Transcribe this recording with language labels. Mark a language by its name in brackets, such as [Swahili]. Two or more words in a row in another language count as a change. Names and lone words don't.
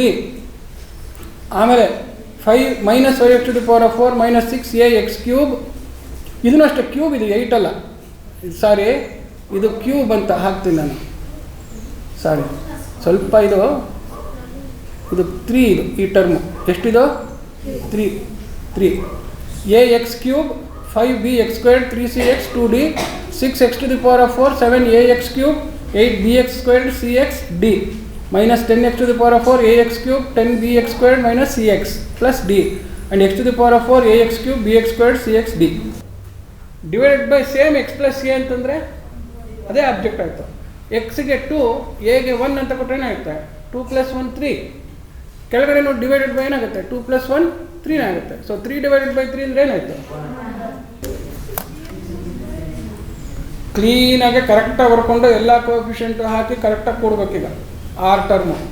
[Kannada] ಆಮೇಲೆ 5 ಮೈನಸ್ 5x⁴ ಮೈನಸ್ 6ax³. ಇದನ್ನು ಅಷ್ಟೇ, ಕ್ಯೂಬ್ ಇದು 8 ಅಲ್ಲ, ಸಾರಿ ಇದು ಕ್ಯೂಬ್ ಅಂತ ಹಾಕ್ತೀನಿ ನಾನು. ಸಾರಿ, ಸ್ವಲ್ಪ ಇದು 3 ಇದು ಈ ಟರ್ಮು. ಎಷ್ಟಿದು? [English] 3 ax³ 5bx² 3cx 2d 6x⁴ 7ax³ 8bx² cx d minus 10x⁴ ax³ 10bx² minus cx plus d and x⁴ ax³ bx² cx d divided by same x plus a [Kannada] ಅಂತಂದರೆ ಅದೇ ಆಬ್ಜೆಕ್ಟ್ ಆಯಿತು. ಎಕ್ಸ್ಗೆ 2, ಎಗೆ 1 ಅಂತ ಕೊಟ್ಟರೆ ಏನಾಗುತ್ತೆ? 2 + 1 3. ಕೆಳಗಡೆ ನೋಡಿ [English] divided by [Kannada] ಏನಾಗುತ್ತೆ? 2 + 1 3 ಆಗುತ್ತೆ. ಸೊ 3 [English] divided by [Kannada] 3 ಅಂದರೆ ಏನಾಯಿತು? ಕ್ಲೀನಾಗಿ ಕರೆಕ್ಟಾಗಿ ಬರ್ಕೊಂಡು ಎಲ್ಲ ಕೋಎಫಿಷಿಯೆಂಟು ಹಾಕಿ ಕರೆಕ್ಟಾಗಿ ಕೊಡ್ಬೇಕೀಗ ಆರ್ ಟರ್ಮು.